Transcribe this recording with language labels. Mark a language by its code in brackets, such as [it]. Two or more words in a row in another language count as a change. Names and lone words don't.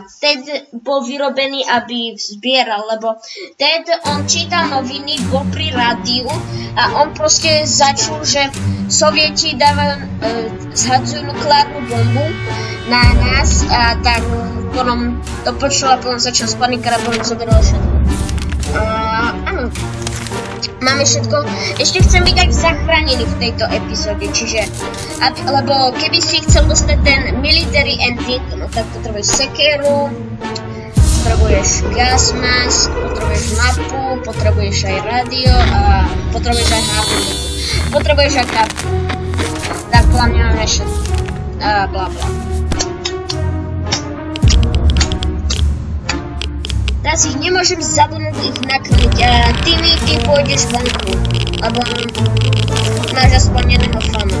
[sk] Ted bol vyrobený, aby zbieral, lebo Ted, on čítal noviny, bol pri rádiu a on proste začul, že Sovieti zhadzujú nukleárnu bombu na nás a tak potom to počul a potom začal spanikať a potom zoberal všetko. Áno. Máme všetko. Ešte chcem byť aj zachránený v tejto epizóde, čiže lebo keby si chcel dostať ten [en] military ending, [sk] no tak potrebuješ sekeru, potrebuješ [en] gas mask, [sk] potrebuješ mapu, potrebuješ aj radio a potrebuješ aj harpu. Potrebuješ aj kartu. Tak podľa mňa máme všetko. Bla bla. Teraz ich nemôžem zabudnúť ich nakrmiť a ty pôjdeš vonku, lebo máš aspoň jedného fana.